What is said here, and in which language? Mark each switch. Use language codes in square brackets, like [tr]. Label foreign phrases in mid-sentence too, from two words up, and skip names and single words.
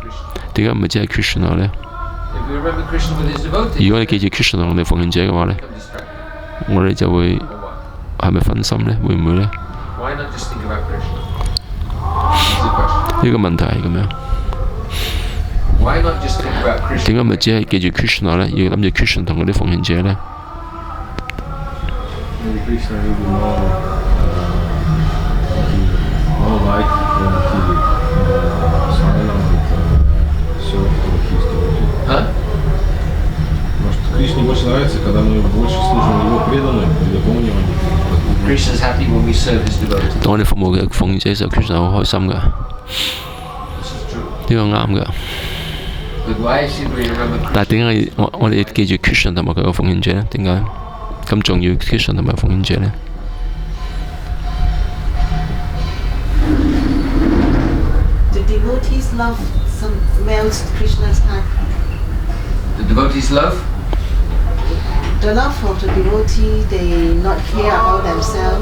[yue] 點解唔係只係 Krishna 呢？如果你記住 Krishna 我哋奉獻者嘅話呢，我哋就會係咪分心呢？會唔會呢？呢個問題係咁樣。點解咪只係記住 Krishna 呢？要諗住 Krishna 同嗰啲奉獻者呢？ [ru] Кришне больше нравится, когда мы больше служим Его преданным, выполниваем. [en] Krishna's happy when we serve His devotees. [yue] 當我哋服務嘅奉獻者嘅時候 ，Krishna 好開心㗎。呢個啱㗎。但係點解我哋記住 Krishna 同埋佢個奉獻者呢？點解咁重要 Krishna 同埋奉獻者呢？ [en] The devotees love some melts Krishna's heart. The devotees love? The love for the devotee, they not care about themselves.